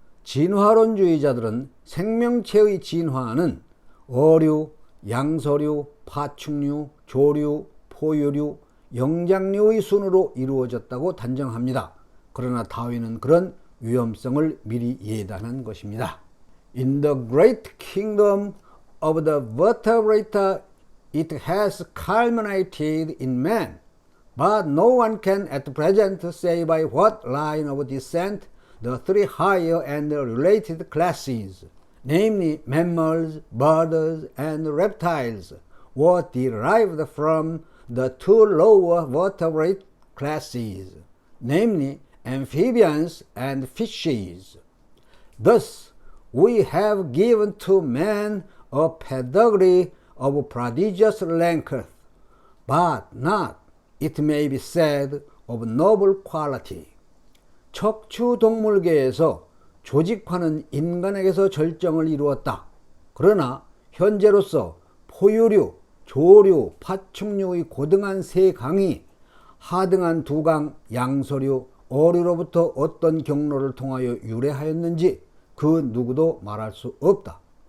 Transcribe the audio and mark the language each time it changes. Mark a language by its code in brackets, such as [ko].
[ko] 진화론주의자들은 생명체의 진화는 어류, 양서류, 파충류, 조류, 포유류, 영장류의 순으로 이루어졌다고 단정합니다. 그러나 다윈은 그런 위험성을 미리 예단한 것입니다. [en] In the great kingdom of the vertebrata, it has culminated in man, but no one can at present say by what line of descent the three higher and related classes, namely mammals, birds, and reptiles, were derived from the two lower vertebrate classes, namely amphibians and fishes. Thus, we have given to man a pedigree of prodigious length, but not, it may be said, of noble quality. [ko] 척추동물계에서 조직화는 인간에게서 절정을 이루었다. 그러나 현재로서 포유류, 조류, 파충류의 고등한 세 강이 하등한 두 강, 양서류, 어류로부터 어떤 경로를 통하여 유래하였는지 그 누구도 말할 수 없다.